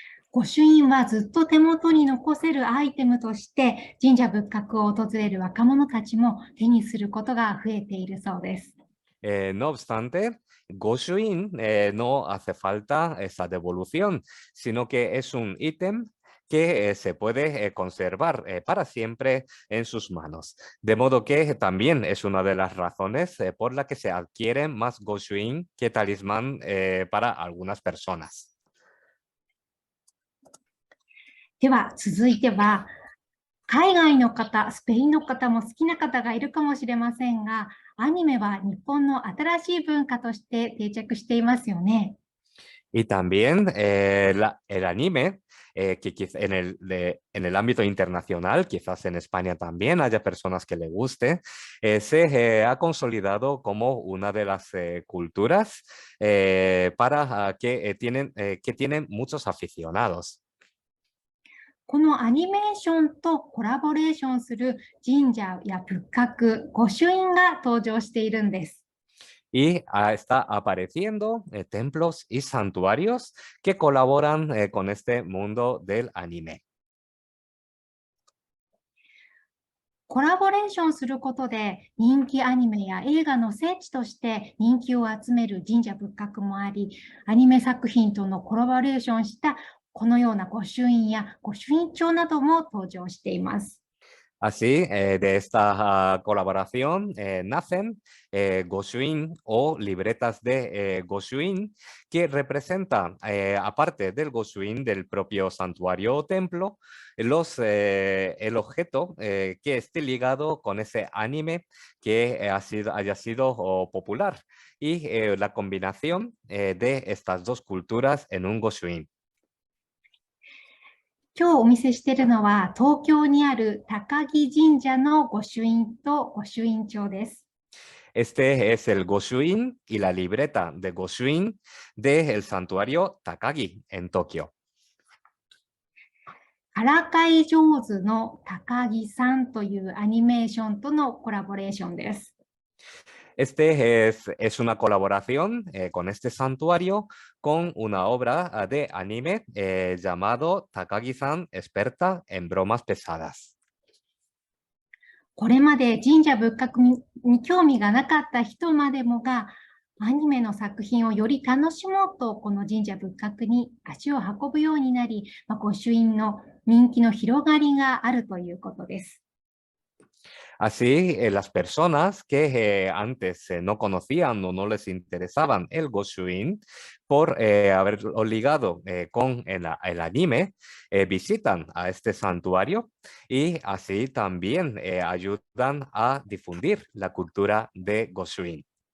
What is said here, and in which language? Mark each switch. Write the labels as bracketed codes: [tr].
[ja] 御朱印はずっと手元に残せるアイテムとして神社仏閣を訪れる若者たちも手にすることが増えているそうです。 [es] No obstante, Goshuin no hace falta esa devolución, sino que es un ítem que se puede conservar para siempre en sus manos. De modo que también es una de las razones por la que se adquieren más Goshuin que talismán para algunas personas. [ja] では続いては、海外の方、スペインの方も好きな方がいるかもしれませんが、アニメは日本の新しい文化として定着していますよね。 [es] Y también el anime, que en el ámbito internacional, quizás en España también haya personas que le guste, se ha consolidado como una de las culturas que tienen muchos aficionados. [ja] このアニメーションとコラボレーションする神社や仏閣、御朱印が登場しているんです。 [es] Y está apareciendo templos y santuarios que colaboran con este mundo del anime. [ja] コラボレーションすることで人気アニメや映画の聖地として人気を集める神社仏閣もあり、アニメ作品とのコラボレーションしたこのような御朱印や御朱印帳なども登場しています。 [es] Así, de esta colaboración nacen Goshuin o libretas de Goshuin que representan, aparte del Goshuin del propio santuario o templo, el objeto que esté ligado con ese anime que haya sido popular y la combinación de estas dos culturas en un Goshuin. [ja] 今日お見せしているのは東京にある高木神社の御朱印と御朱印帳です。 [es] Este es el Goshuin y la libreta de Goshuin del santuario Takagi en Tokio. [ja] からかい上手の高木さんというアニメーションとのコラボレーションです。 [es] Este es una colaboración con este santuario con una obra de anime llamado Takagi-san, experta en bromas pesadas. [ja] これまで神社仏閣に興味がなかった人までもが、アニメの作品をより楽しもうと、この神社仏閣に足を運ぶようになり、御朱印の人気の広がりがあるということです。 [es] Así, las personas que antes no conocían o no les interesaban el Goshuin por haberlo ligado con el anime, visitan a este santuario y así también ayudan a difundir la cultura de Goshuin.